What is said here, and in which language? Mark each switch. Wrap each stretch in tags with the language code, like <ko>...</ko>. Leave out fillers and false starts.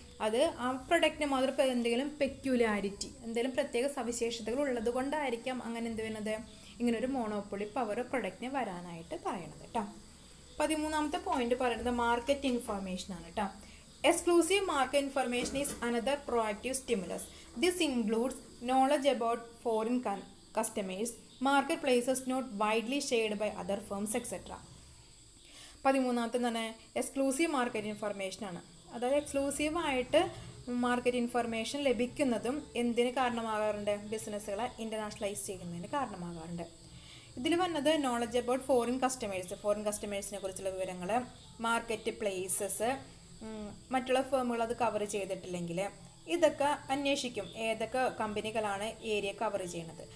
<ml>അത് ആ പ്രൊഡക്റ്റിന് മാത്രം എന്തെങ്കിലും പെക്യുലാരിറ്റി, എന്തെങ്കിലും പ്രത്യേക സവിശേഷതകൾ ഉള്ളത് കൊണ്ടായിരിക്കാം അങ്ങനെ എന്ത് വരുന്നത്, ഇങ്ങനൊരു മോണോപ്പൊളി പവർ പ്രൊഡക്റ്റിന് വരാനായിട്ട് പറയണത് കേട്ടോ.</ml> <en>13</en> <ml>പോയിന്റ് പറയുന്നത് മാർക്കറ്റ് ഇൻഫർമേഷൻ ആണ് കേട്ടോ.</ml> <en>Exclusive market information is another proactive stimulus. This includes knowledge about foreign customers, marketplaces not widely shared by other firms, etc.</en> <ml>13 തന്നെ എക്സ്ക്ലൂസീവ് മാർക്കറ്റ് ഇൻഫർമേഷൻ ആണ്. അതായത് എക്സ്ക്ലൂസീവായിട്ട് മാർക്കറ്റ് ഇൻഫർമേഷൻ ലഭിക്കുന്നതും എന്തിന് കാരണമാകാറുണ്ട്, ബിസിനസ്സുകളെ ഇൻ്റർനാഷണലൈസ് ചെയ്യുന്നതിന് കാരണമാകാറുണ്ട്. ഇതിൽ വന്നത് നോളജ് അബൌട്ട് ഫോറിൻ കസ്റ്റമേഴ്സിനെ കുറിച്ചുള്ള വിവരങ്ങൾ, മാർക്കറ്റ് പ്ലേസസ്, മറ്റുള്ള ഫേമുകൾ അത് കവർ ചെയ്തിട്ടില്ലെങ്കിൽ ഇതൊക്കെ അന്വേഷിക്കും, ഏതൊക്കെ കമ്പനികളാണ് ഏരിയ കവർ ചെയ്യുന്നത്.</ml>